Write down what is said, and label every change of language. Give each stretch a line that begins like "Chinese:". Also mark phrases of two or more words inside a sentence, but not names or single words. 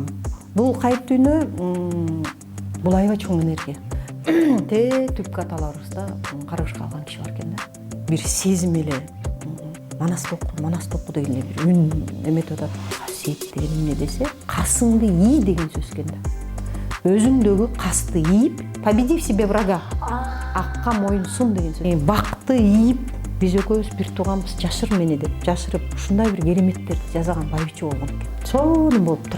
Kyrgyz: Бул кайып дүйнө бул аябай чоң энергия. Түпкү аталарыбызда карабашка алган киши бар экен да. Бир сезим эле манас току деген бир үн эметип атат. Касиет деген эмне десе, касыңды ий деген сөз экен да. Өзүңдөгү касты ийип,
Russian: победи в себе врага.
Kyrgyz: Акка моюн сун деген сөз. Бакты ийип, биз экөөбүз бир тууганбыз, жашыр мени деп жашырып, ушундай бир кереметтерди жасаган байбиче болгон экен. Сонун болуп турат.